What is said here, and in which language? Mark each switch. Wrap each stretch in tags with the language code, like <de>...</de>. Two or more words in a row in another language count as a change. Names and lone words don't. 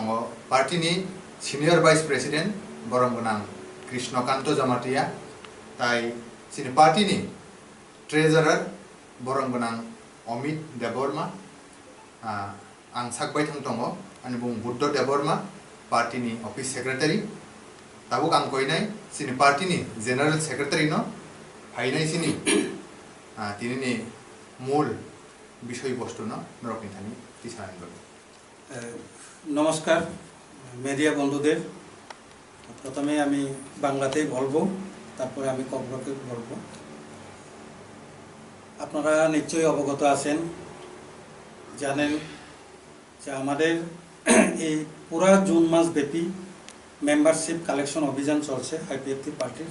<trp>पार्टीनि</trp> <en>senior vice president</en> <trp>बरंगनां कृष्णकांत जमातिया ताई जोंनि पार्टीनि ट्रेजारार बरंगनां अमित देबबर्मा आं साकबाय दङ आंनि बुं बुद्ध देबबर्मा पार्टीनि</trp> <en>office secretary</en> <trp>दाबुक आं कयनाय जोंनि पार्टीनि</trp> <en>general secretary</en> <trp>न फायनाय जोंनि तिनि मूल विषय वस्तु न नरकिन्थानि तिसानानि</trp> <bn>নমস্কার মিডিয়া বন্ধুদের প্রথমে আমি বাংলাতেই বলবো তারপরে আমি কবরকে বলবো। আপনারা নিশ্চয়ই অবগত আছেন জানেন যে আমাদের এই পুরা জুন মাস ব্যাপী</bn> <en>membership collection</en> <bn>অভিযান চলছে আইপিএফটি পার্টির।</bn>